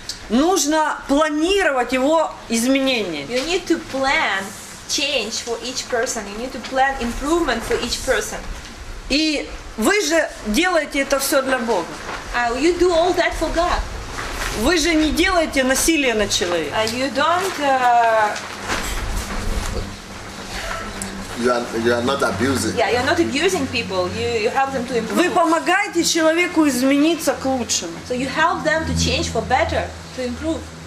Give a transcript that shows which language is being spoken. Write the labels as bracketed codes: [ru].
[ru] Нужно планировать его изменения. [en] You need to plan change for each person. You need to plan improvement for each person. [ru] И вы же делаете это все для Бога. [en] You do all that for God. [ru] Вы же не делаете насилие над человеком. [en] You don't you are not abusing. Yeah, you're not abusing people. You help them to improve. [ru] Вы помогаете человеку измениться к лучшему. [en] So you help them to change for better, to improve.